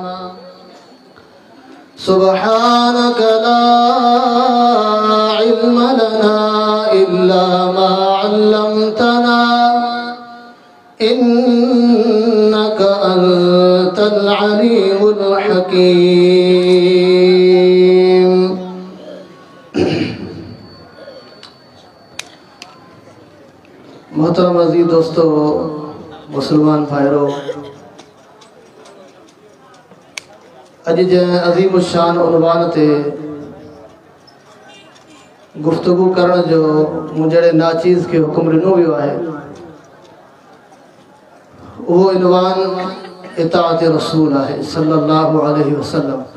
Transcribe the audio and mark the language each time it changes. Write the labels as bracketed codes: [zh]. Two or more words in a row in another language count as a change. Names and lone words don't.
[ar] سبحانك لا علم لنا إلا ما علمتنا إنك أنت العليم الحكيم. [ur] محترم عزیز دوستوں، مسلمان بھائیوں, [sd] अज जे अज़ीम शान उनवान ते गुफ्तगू करण जो [ur] مجھے ناچیز کے حکم [sd] ॾिनो वियो आहे, वो इनवान इताअत रसूल आहे [ar] صلى الله عليه وسلم.